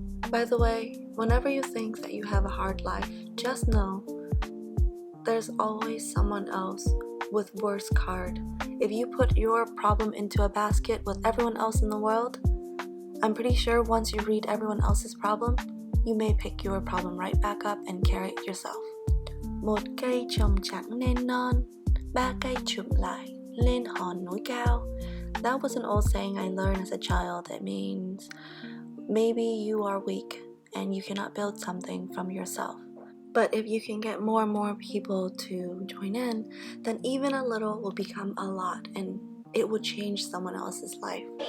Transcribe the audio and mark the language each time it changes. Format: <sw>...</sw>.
<en>By the way, whenever you think that you have a hard life, just know there's always someone else with worse card. If you put your problem into a basket with everyone else in the world, I'm pretty sure once you read everyone else's problem, you may pick your problem right back up and carry it yourself.</en> <vi>Một cây trồng chẳng nên non, ba cây chụm lại lên hòn núi cao.</vi> <en>That was an old saying I learned as a child. It means maybe you are weak and you cannot build something from yourself. But if you can get more and more people to join in, then even a little will become a lot and it will change someone else's life.</en>